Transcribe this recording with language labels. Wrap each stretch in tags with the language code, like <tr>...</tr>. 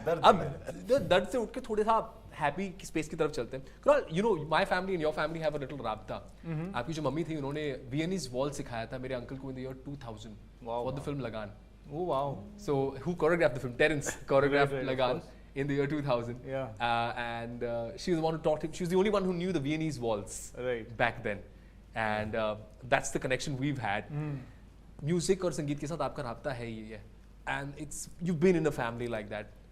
<hi>अब दर्द से उठ के थोड़े सा हैप्पी स्पेस की तरफ चलते हैं।</hi> <en>You know, my family and your family have a little राब्ता।</en> <hi>आपकी जो मम्मी थी, उन्होंने वियनीज वॉल सिखाया था मेरे अंकल को</hi> <en>In the year 2000 for the film Lagaan. Oh wow. So who choreographed the film? Terence choreographed Right, Lagan in the year 2000. Yeah. And she was the one who taught him. She was the only one who knew the Viennese waltz Right. back then. And that's the connection we've had.</en> <hi>Music और संगीत के साथ आपका राब्ता है ही है.</hi> <en>And you've been in a family like that.</en>